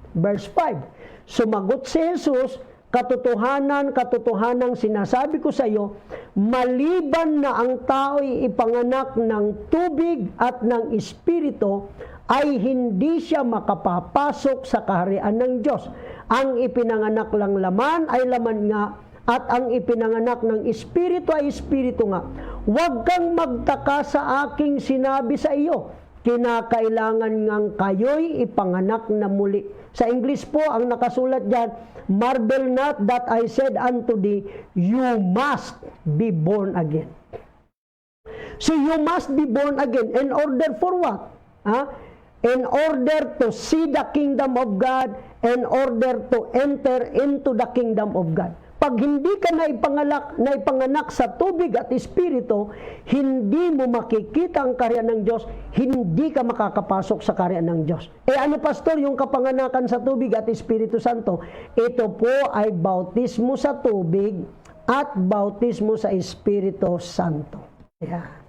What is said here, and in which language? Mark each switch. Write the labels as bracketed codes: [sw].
[tl] Verse 5, sumagot si Jesus, katotohanan, katotohanang sinasabi ko sa iyo, maliban na ang tao'y ipanganak ng tubig at ng Espiritu, ay hindi siya makapapasok sa kaharian ng Diyos. Ang ipinanganak lang laman ay laman nga, at ang ipinanganak ng Espiritu ay Espiritu nga. Huwag kang magtaka sa aking sinabi sa iyo, kinakailangan ngang kayo'y ipanganak na muli. [en] Sa English po, ang nakasulat dyan, marvel not that I said unto thee, you must be born again. So you must be born again. In order for what? In order to see the kingdom of God, in order to enter into the kingdom of God. [tl] Pag hindi ka naipanganak sa tubig at Espiritu, hindi mo makikita ang kaharian ng Diyos, hindi ka makakapasok sa kaharian ng Diyos. Ano pastor, yung kapanganakan sa tubig at Espiritu Santo? Ito po ay bautismo sa tubig at bautismo sa Espiritu Santo. Yeah.